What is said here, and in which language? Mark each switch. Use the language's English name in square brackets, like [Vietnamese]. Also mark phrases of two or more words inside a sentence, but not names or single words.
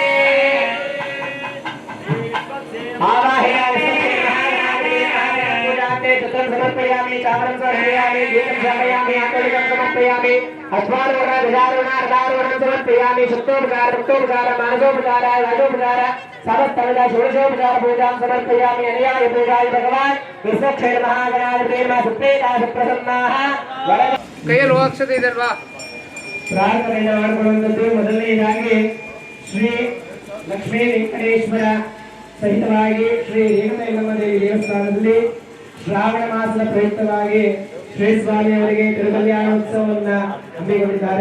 [Sanskrit] आवाहयामि विश्वक्षेत्र महागणपति महाराज पूजाते चित्रं समर्पयामि, चामरं समर्पयामि, दीपं समर्पयामि, आंतरिकं समर्पयामि, अश्वारूढ ध्वजारूढ समर्पयामि, शुद्धोपचार भक्तोपचार मानसोपचार राजोपचार समस्तविध षोडशोपचार पूजां समर्पयामि। अनुयायि पूजाय भगवान् विश्वक्षेत्र महागणाधिपते नमः। सुप्रीता सुप्रसन्नाः [Kannada] ಕೈಯಲ್ಲಿ ಹೋಗ್ಸದೆ ಇದಲ್ವಾ ಪ್ರಾರ್ಥನೆಯನ್ನು ಮಾಡಿಕೊಳ್ಳುವಂಥದ್ದು. ಮೊದಲನೆಯದಾಗಿ ಶ್ರೀ ಲಕ್ಷ್ಮೀ ವೆಂಕಟೇಶ್ವರ ಸಹಿತವಾಗಿ ಶ್ರೀ ರೇಣುಕಾ ಯಲ್ಲಮ್ಮ ದೇವಿ ದೇವಸ್ಥಾನದಲ್ಲಿ ಶ್ರಾವಣ ಮಾಸದ ಪ್ರಯುಕ್ತವಾಗಿ ಶ್ರೀ ಸ್ವಾಮಿ ಅವರಿಗೆ ತಿರುಕಲ್ಯಾಣೋತ್ಸವವನ್ನು ಹಮ್ಮಿಕೊಂಡಿದ್ದಾರೆ.